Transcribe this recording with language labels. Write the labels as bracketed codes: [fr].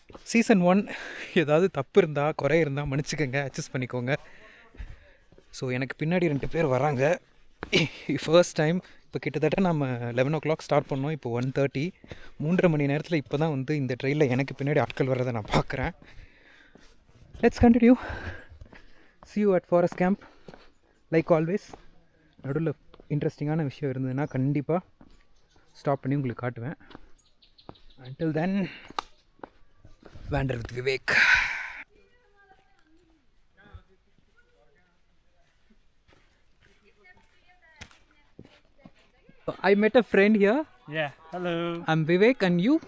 [ta] Season 1 ஏதாவது தப்பு இருந்தால் குறை இருந்தால் மன்னிச்சுக்கோங்க, அட்ஜஸ்ட் பண்ணிக்கோங்க. ஸோ எனக்கு பின்னாடி 2 பேர் வராங்க. First time. இப்போ கிட்டத்தட்ட நம்ம 11 o'clock ஸ்டார்ட் பண்ணோம், இப்போ 1:30. 3.5 மணி நேரத்தில் இப்போ தான் வந்து இந்த ட்ரெயினில் எனக்கு பின்னாடி ஆட்கள் வர்றதை நான் பார்க்குறேன். [en] Let's continue. see you at forest camp like always. [ta] நடுவில் இன்ட்ரெஸ்டிங்கான விஷயம் இருந்ததுன்னா கண்டிப்பாக ஸ்டாப் பண்ணி உங்களுக்கு காட்டுவேன். [en] until then, wander with Vivek. I met a friend here. Yeah, hello. I'm Vivek, and you?